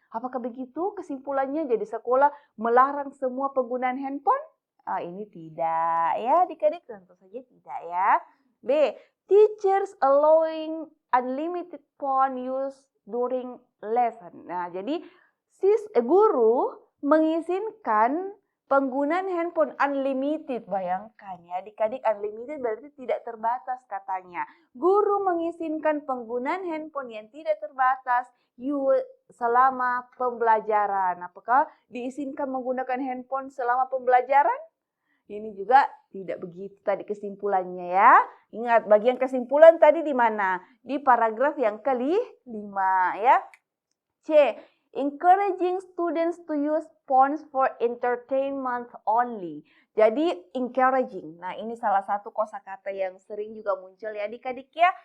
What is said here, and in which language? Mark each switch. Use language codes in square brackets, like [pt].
[id] Apakah begitu kesimpulannya? Jadi sekolah melarang semua penggunaan handphone? Ini tidak ya adik-adik, tentu saja tidak ya. [en] B, teachers allowing unlimited phone use during lesson. [id] Nah, jadi guru mengizinkan penggunaan handphone unlimited. Bayangkan ya adik-adik, unlimited berarti tidak terbatas katanya. Guru mengizinkan penggunaan handphone yang tidak terbatas selama pembelajaran. Apakah diizinkan menggunakan handphone selama pembelajaran? Ini juga tidak begitu tadi kesimpulannya ya. Ingat bagian kesimpulan tadi di mana? Di paragraf yang kelima ya. C. [en] Encouraging students to use phones for entertainment only. [id] Jadi encouraging. Nah, ini salah satu kosakata yang sering juga muncul ya adik-adik ya.